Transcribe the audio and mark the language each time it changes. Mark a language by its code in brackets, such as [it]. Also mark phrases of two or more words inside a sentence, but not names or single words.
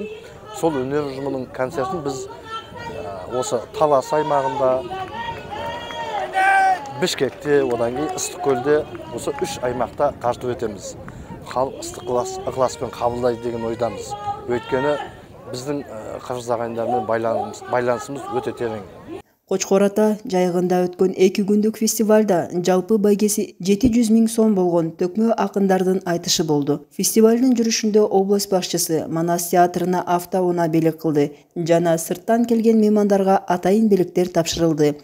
[kk] Сол өнер ұжымының концертін біз осы Талас аймағында, Бішкекте, одан кейін Ыстықкөлде осы 3 аймақта тарту етеміз. Халық ыстық ықыласпен қабылдайды деген ойдамыз. Өйткені біздің қырғыз ағайындармен байланысымыз өте терең. [ky] Кочкор ата жайыгында өткөн 2 күндүк фестивалда жалпы байгеси 700 000 сом болгон төкмө акындардын айтышы болду. Фестивалдын жүрүшүндө область башчысы Манас театрына автоунаа белек кылды жана сырттан келген меймандарга атайын белектер тапшырылды.